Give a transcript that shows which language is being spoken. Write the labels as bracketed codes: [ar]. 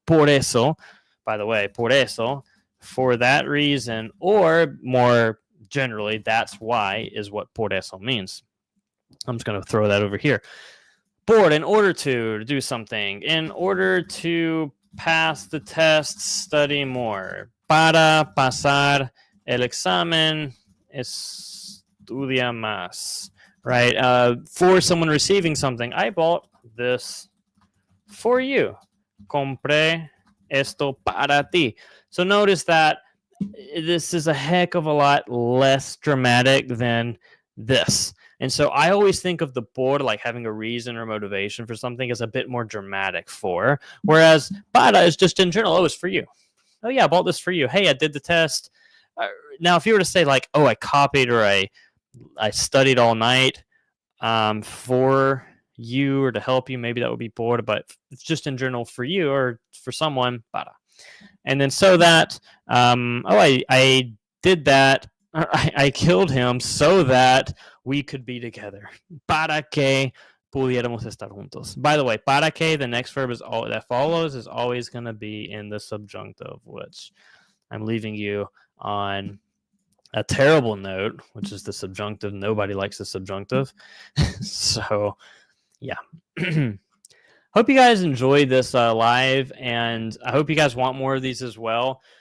[en] Por eso, by the way, por eso, for that reason, or more generally, that's why is what por eso means. I'm just going to throw that over here. Por, in order to do something. In order to pass the test, study more. [es] Para pasar el examen, estudia más. [en] Right? For someone receiving something, I bought this for you. [es] Compré esto para ti. [en] So notice that this is a heck of a lot less dramatic than this. And so I always think of the por, like having a reason or motivation for something, as a bit more dramatic for, whereas para is just in general. Oh, it's for you. Oh yeah, I bought this for you. Hey, I did the test. Now, if you were to say like, oh, I copied or I studied all night for you or to help you, maybe that would be por, but it's just in general for you or for someone, para. And then so that, I did that. I killed him so that we could be together. [es] Para que pudiéramos estar juntos. [en] By the way, para que, the next verb that follows is always going to be in the subjunctive, which I'm leaving you on a terrible note, which is the subjunctive. Nobody likes the subjunctive. So, yeah. Hope you guys enjoyed this live, and I hope you guys want more of these as well.